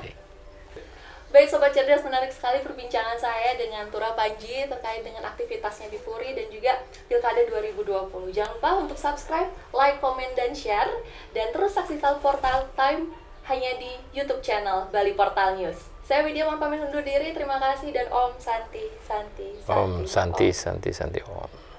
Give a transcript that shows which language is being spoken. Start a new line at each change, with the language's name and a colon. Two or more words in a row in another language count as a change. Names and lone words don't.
Indonesian: Baik Sobat Cerdas, menarik sekali perbincangan saya dengan Turah Panji terkait dengan aktivitasnya di Puri dan juga Pilkada 2020. Jangan lupa untuk subscribe, like, komen, dan share. Dan terus saksikan Portal Time hanya di YouTube channel Bali Portal News. Saya Widya mohon pamit undur diri. Terima kasih dan
Sanskrit: Om Santi, Santi, Santi. Om Santi, Santi, Santi, Om.